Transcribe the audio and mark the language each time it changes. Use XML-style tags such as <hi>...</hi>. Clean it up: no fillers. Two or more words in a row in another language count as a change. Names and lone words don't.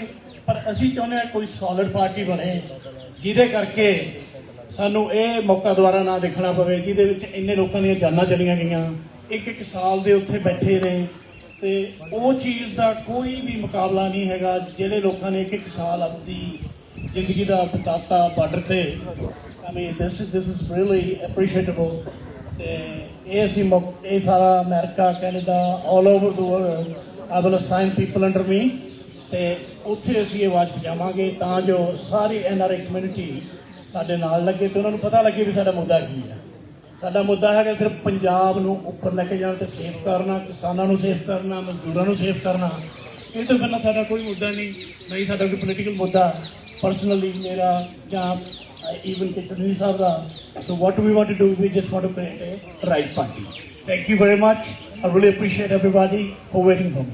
<pa>ਪਰ ਅਸੀਂ ਚਾਹੁੰਦੇ ਹਾਂ ਕੋਈ ਸੋਲਿਡ ਪਾਰਟੀ ਬਣੇ ਜਿਹਦੇ ਕਰਕੇ ਸਾਨੂੰ ਇਹ ਮੌਕਾ ਦੁਬਾਰਾ ਨਾ ਦੇਖਣਾ ਪਵੇ, ਜਿਹਦੇ ਵਿੱਚ ਇੰਨੇ ਲੋਕਾਂ ਦੀਆਂ ਜਾਨਾਂ ਚਲੀਆਂ ਗਈਆਂ, 1-1 ਸਾਲ ਦੇ ਉੱਥੇ ਬੈਠੇ ਨੇ, ਤੇ ਉਹ ਚੀਜ਼ ਦਾ ਕੋਈ ਵੀ ਮੁਕਾਬਲਾ ਨਹੀਂ ਹੈਗਾ ਜਿਹੜੇ ਲੋਕਾਂ ਨੇ 1-1 ਸਾਲ ਆਪਣੀ ਜ਼ਿੰਦਗੀ ਦਾ ਬਿਤਾਤਾ ਬਾਰਡਰ ਤੇ।</pa> <en>I mean this is really appreciable।</en> <pa>ਤੇ ਇਹ ਅਸੀਂ ਇਹ ਸਾਰਾ ਅਮਰੀਕਾ ਕੈਨੇਡਾ</pa> <en>all over the world I will assign people under me,</en> <pa>ਤੇ ਉੱਥੇ ਅਸੀਂ ਇਹ ਆਵਾਜ਼ ਪਹੁੰਚਾਵਾਂਗੇ ਤਾਂ ਜੋ ਸਾਰੀ NRI ਕਮਿਊਨਿਟੀ ਸਾਡੇ ਨਾਲ ਲੱਗੇ ਤੇ ਉਹਨਾਂ ਨੂੰ ਪਤਾ ਲੱਗੇ ਵੀ ਸਾਡਾ ਮੁੱਦਾ ਕੀ ਹੈ। ਸਾਡਾ ਮੁੱਦਾ ਹੈਗਾ ਸਿਰਫ ਪੰਜਾਬ ਨੂੰ ਉੱਪਰ ਲੈ ਕੇ ਜਾਣਾ ਤੇ ਸੇਫ ਕਰਨਾ, ਕਿਸਾਨਾਂ ਨੂੰ ਸੇਫ ਕਰਨਾ, ਮਜ਼ਦੂਰਾਂ ਨੂੰ ਸੇਫ ਕਰਨਾ। ਇਹ ਤੋਂ ਪਹਿਲਾਂ ਸਾਡਾ ਕੋਈ ਮੁੱਦਾ ਨਹੀਂ, ਨਹੀਂ ਸਾਡਾ ਕੋਈ ਪੋਲੀਟੀਕਲ ਮੁੱਦਾ ਪਰਸਨਲੀ ਮੇਰਾ ਜਾਂ even Chittorni Sahab da.</pa> <en>So what we want to do, we just want to create a right party. Thank you very much. I really appreciate everybody for waiting for me.</en>